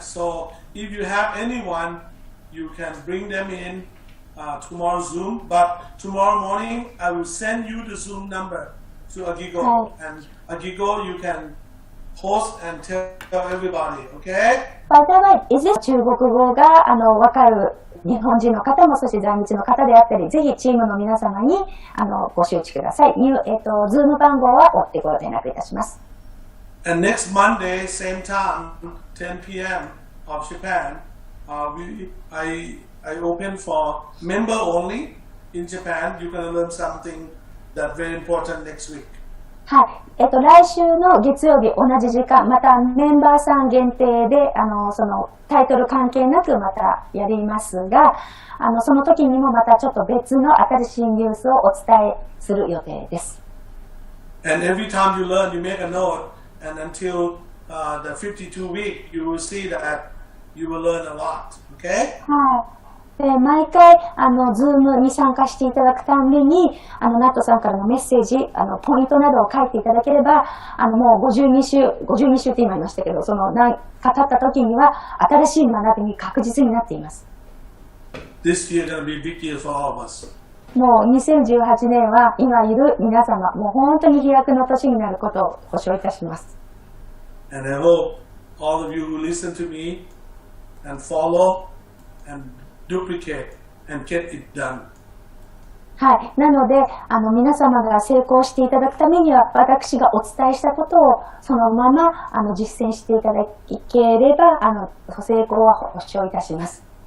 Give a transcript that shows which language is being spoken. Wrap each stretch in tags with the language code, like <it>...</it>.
<en>So if you have anyone, you can bring them in tomorrow's Zoom. But tomorrow morning, I will send you the Zoom number to Agigo. Oh. And Agigo, you can host and tell everybody, okay? By the way, is this</en> <ja>中国語がわかる日本人の方も、そして在日の方であったり、ぜひチームの皆様にご周知ください。ズーム番号は追ってご連絡いたします。</ja> <en>And next Monday, same time, 10 p.m. of Japan, I open for member only in Japan. You're going to learn something that's very important next week.</en> <ja>はい。来週の月曜日同じ時間、またメンバーさん限定で、そのタイトル関係なくまたやりますが、その時にもまたちょっと別の新しいニュースをお伝えする予定です。</ja> <en>And every time you learn, you make a note, and until the 52 week, you will see that you will learn a lot. Okay?</en> <ja>はい。で毎回ズームに参加していただくたんびにナットさんからのメッセージポイントなどを書いていただければもう52週って今言いましたけどその何か経った時には新しい学びに確実になっています。</ja> <en>This year is going to be a big year for all of us.</en> <ja>もう2018年は今いる皆様もう本当に飛躍の年になることを保証いたします。</ja> <en>And I hope all of you who listen to me and follow and duplicate and get it done.</en> <ja>はい。なので、皆様が成功していただくためには、私がお伝えしたことをそのまま実践していただければ、成功は保証いたします。</ja>